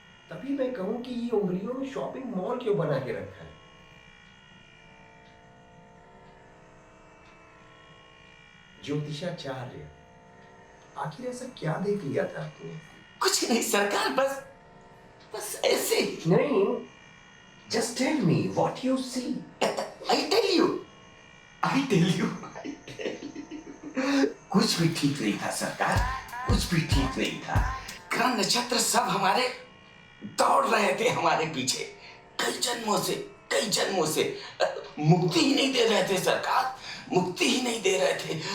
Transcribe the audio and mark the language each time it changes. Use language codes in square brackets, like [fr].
[hi] तभी मैं कहूं कि ये उंगलियों में शॉपिंग मॉल क्यों बना के रखा है? ज्योतिषाचार्य, आखिर ऐसा क्या देख लिया था आपने? कुछ नहीं सरकार, बस ऐसे ही। नहीं, [en] just tell me what you see. I tell you. [hi] कुछ भी ठीक नहीं था सरकार, कुछ भी ठीक नहीं था। ग्रह नक्षत्र सब हमारे दौड़ रहे थे हमारे पीछे कई जन्मों से मुक्ति ही नहीं दे रहे थे सरकार, मुक्ति ही नहीं दे रहे थे।